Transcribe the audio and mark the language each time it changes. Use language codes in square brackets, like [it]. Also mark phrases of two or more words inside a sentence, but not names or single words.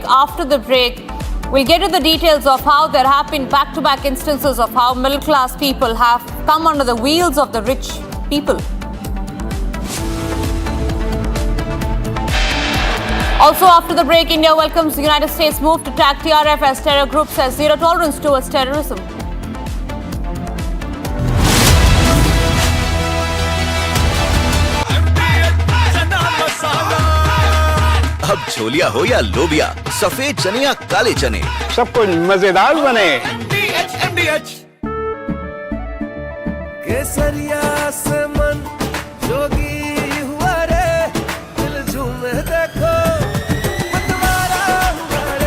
[en] After the break, we'll get to the details of how there have been back-to-back instances of how middle-class people have come under the wheels of the rich people. Also, after the break, India welcomes the United States' move to tag TRF as terror group, says zero tolerance towards terrorism. [hi] अब छोलिया हो या लोबिया, सफेद चने या काले चने, सब कुछ मजेदार बने। केसरिया से मन जोगी हुआ रे, दिल झूमे देखो मतवारा हुआ रे।